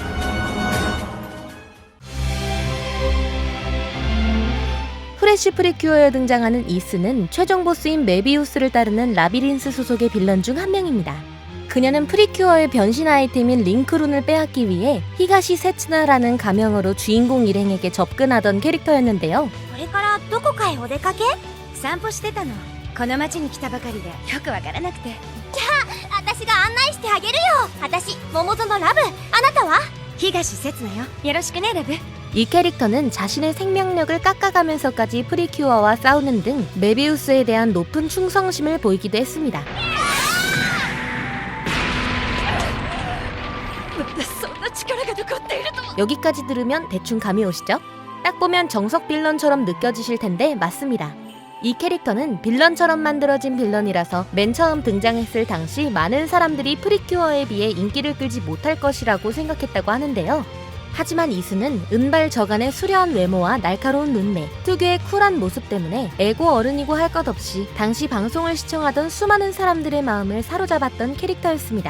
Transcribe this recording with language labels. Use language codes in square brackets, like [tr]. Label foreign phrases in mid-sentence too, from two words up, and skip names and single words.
[ko] 프레쉬 프리큐어에 등장하는 이스는 최종 보스인 메비우스를 따르는 라비린스 소속의 빌런 중 한 명입니다. 그녀는 프리큐어의 변신 아이템인 링크룬을 빼앗기 위해 히가시 세츠나라는 가명으로 주인공 일행에게 접근하던 캐릭터였는데요. [ja] これからどこかへお出かけ？散歩してたの。この町に来たばかりでよくわからなくて。じゃあ私が案内してあげるよ。私桃園ラブ。あなたは？東節奈よ。よろしくねラブ。 [ko] 이 캐릭터는 자신의 생명력을 깎아가면서까지 프리큐어와 싸우는 등 메비우스에 대한 높은 충성심을 보이기도 했습니다. [ja] そんな力が残っていると。 [ko] 여기까지 들으면 대충 감이 오시죠? 딱 보면 정석 빌런처럼 느껴지실 텐데 맞습니다. 이 캐릭터는 빌런처럼 만들어진 빌런이라서 맨 처음 등장했을 당시 많은 사람들이 프리큐어에 비해 인기를 끌지 못할 것이라고 생각했다고 하는데요. 하지만 이스는 은발 저간의 수려한 외모와 날카로운 눈매, 특유의 쿨한 모습 때문에 애고 어른이고 할 것 없이 당시 방송을 시청하던 수많은 사람들의 마음을 사로잡았던 캐릭터였습니다.